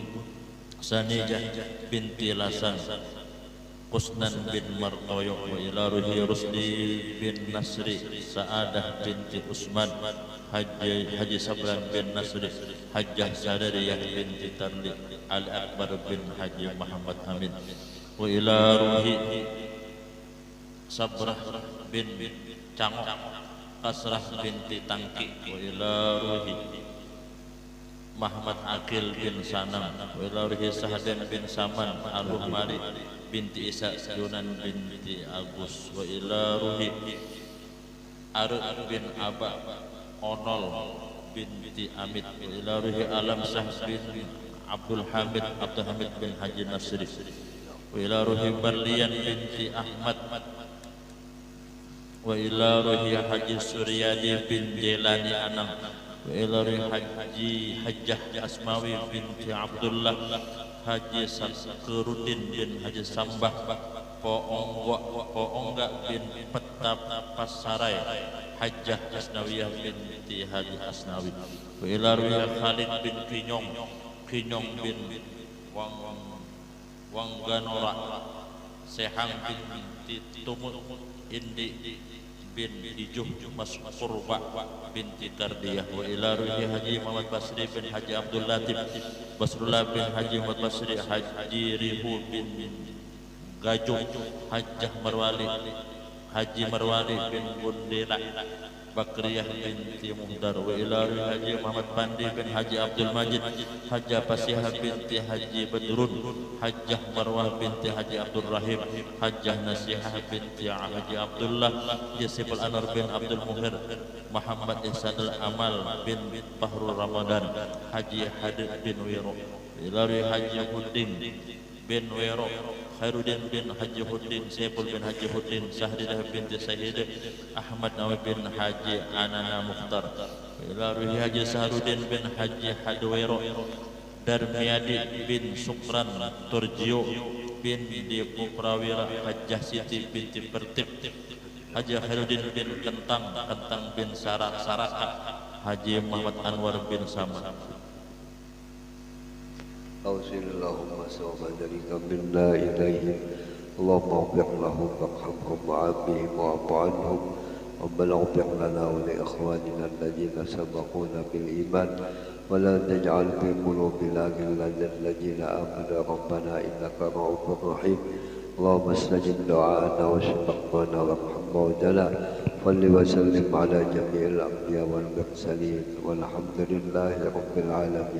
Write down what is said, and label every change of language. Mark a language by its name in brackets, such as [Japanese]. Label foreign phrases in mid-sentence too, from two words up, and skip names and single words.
[Arabic] Sanijah binti Lasan Qusnan bin Martoyo wa ilaruhi Rusdi bin Nasri Sa'adah binti Usman Haji Sabran bin Nasri Hajjah Sadariyah binti Tarli Al-Akbar bin Haji Muhammad Amin wa ilaruhi Sabrah bin Cangok Kasrah binti Tangki wa ilaruhi Muhammad Akil bin Sanam wa ilaruhi Sahdan bin Saman Al-Humari binti Isa Yunan binti Agus wa ilaruhi Arud bin Aba Onol binti Amit wa ilaruhi Alam Syah bin Abdul Hamid bin Haji Nasri wa ilaruhi Barlian binti Ahmad wa ilaruhi Haji Suryadi bin Jelani Anam wa ilaruhi Hajjah Asmawi binti Abdullah Haji Sakurudin bin Haji Sambah Poongga bin Petapasarai Hajjah Asnawiyah binti Haji Asnawi wa ilaruhi Khalid bin Kinyong bin Wangganora Sehang binti Tumut Indi bin Ijuh Mas Qurba binti Kardiyah wa ilaruhi Haji Muhammad Basri bin Haji Abdul Latif Basrullah bin Haji Muhammad Basri Haji Rihu bin Gajung Hajjah Marwali Haji Marwari bin Bundela Bakriyah binti Muhdar wa ila Haji Muhammad Pandi bin Haji Abdul Majid Hajjah Pasihah binti Haji Badrun Hajjah Marwah binti Haji Abdul Rahim Hajjah Nasihah binti Haji Abdullah Yasif Al-Anwar bin Abdul Muhir Muhammad Ihsanul Amal bin Fahrul Ramadan Haji Hadid bin Wiro ila Haji Huddin bin Wiro Khairuddin bin Haji Huddin, Saiful bin Haji Huddin, Sahridah binti Sayyid, Ahmad Nawawi bin Haji Anana Mukhtar, Ilaruhi Haji Saharuddin bin Haji Hadwero, Darmiyadi bin Sukran Turjio bin Dipu Prawira, Hajjah Siti binti Pertip, Haji Khairuddin bin Kentang bin Saraka, Haji Muhammad Anwar bin Sama. أوصل اللهم سوف ذلك منا إليهم اللهم اغفر لهم وارحمهم وعافهم واعف عنهم ربنا اغفر لنا ولإخواننا الذين سبقونا بالإيمان ولا تجعل في قلوبنا غلا للذين آمنوا ربنا إنك رؤوف رحيم اللهم استجب دعاءنا واشف قلوبنا وارحم موتنا صل وسلم على جميع الأنبياء والمرسلين والحمد لله رب العالمين.